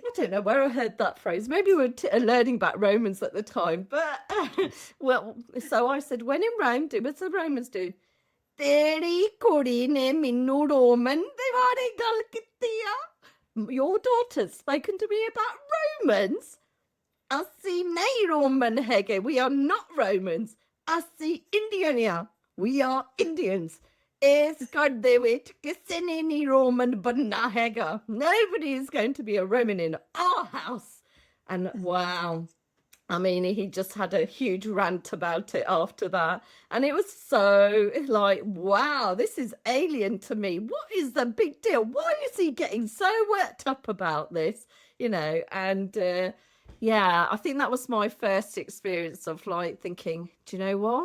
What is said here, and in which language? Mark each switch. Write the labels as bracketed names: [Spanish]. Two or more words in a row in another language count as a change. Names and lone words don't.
[English] I don't know where I heard that phrase. Maybe we were learning about Romans at the time. But, well, so I said, when in Rome, do as the Romans do. [Punjabi] ਤੇਰੀ ਕੁੜੀ ਨੇ ਮੈਨੂੰ Roman ਦੇ ਬਾਰੇ ਗੱਲ ਕੀਤੀ ਆ. [English] Your daughter's spoken to me about Romans. [Punjabi] ਅਸੀਂ ਨਹੀਂ Roman ਹੈਗੇ. [English] We are not Romans. [Punjabi] ਅਸੀਂ Indian ਆ. [English] We are Indians. [Punjabi] ਇਸ ਘਰ ਦੇ ਵਿੱਚ ਕਿਸੇ ਨੇ ਨਹੀਂ Roman ਬਣਨਾ ਹੈਗਾ. [English] Nobody is going to be a Roman in our house. And wow. I mean, he just had a huge rant about it after that. And it was so like, wow, this is alien to me. What is the big deal? Why is he getting so worked up about this? You know, and yeah, I think that was my first experience of like thinking, do you know what?